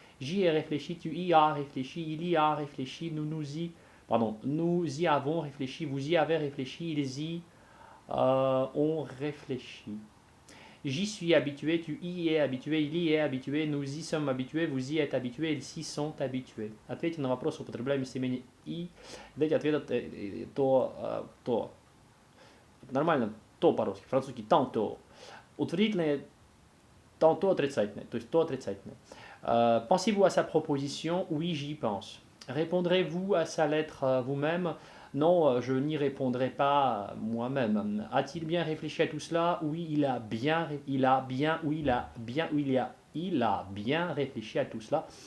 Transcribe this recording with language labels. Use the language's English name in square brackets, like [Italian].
[French] J'y ai réfléchi, tu y as réfléchi, il y a réfléchi, nous y avons réfléchi, vous y avez réfléchi, ils y ont réfléchi. J'y suis habitué, tu y es habitué, il y est habitué, nous y sommes habitués, vous y êtes habitués, ils s'y sont habitués. [Russian] Ответьте на вопрос, употребляя местоимение «и». Дайте ответ «то». Нормально, «то» по-русски, французский «tantôt». Утвердительное «tantôt» отрицательное, то есть «то» отрицательное. [French] Pensez-vous à sa proposition? Oui, j'y pense. Répondrez-vous à sa lettre vous-même? Non, je n'y répondrai pas moi-même. A-t-il bien réfléchi à tout cela? Oui, il a bien réfléchi à tout cela.